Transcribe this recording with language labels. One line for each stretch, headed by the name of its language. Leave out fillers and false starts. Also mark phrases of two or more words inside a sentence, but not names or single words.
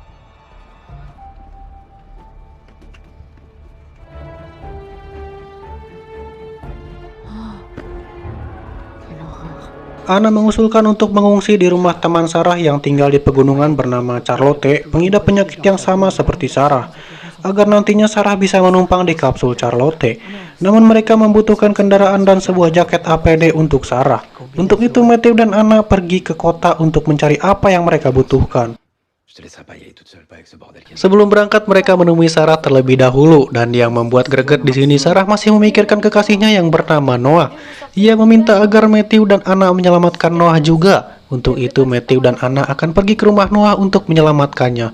Indonesian: Anna mengusulkan untuk mengungsi di rumah teman Sarah yang tinggal di pegunungan bernama Charlotte, pengidap penyakit yang sama seperti Sarah, agar nantinya Sarah bisa menumpang di kapsul Charlotte. Namun mereka membutuhkan kendaraan dan sebuah jaket APD untuk Sarah. Untuk itu Matthew dan Anna pergi ke kota untuk mencari apa yang mereka butuhkan.
French: Je te laisserai pas y aller toute seule, pas avec ce bordel qui...
Indonesian: Sebelum berangkat mereka menemui Sarah terlebih dahulu dan yang membuat greget di sini Sarah masih memikirkan kekasihnya yang bernama Noah. Ia meminta agar Matthew dan Anna menyelamatkan Noah juga. Untuk itu Matthew dan Anna akan pergi ke rumah Noah untuk menyelamatkannya.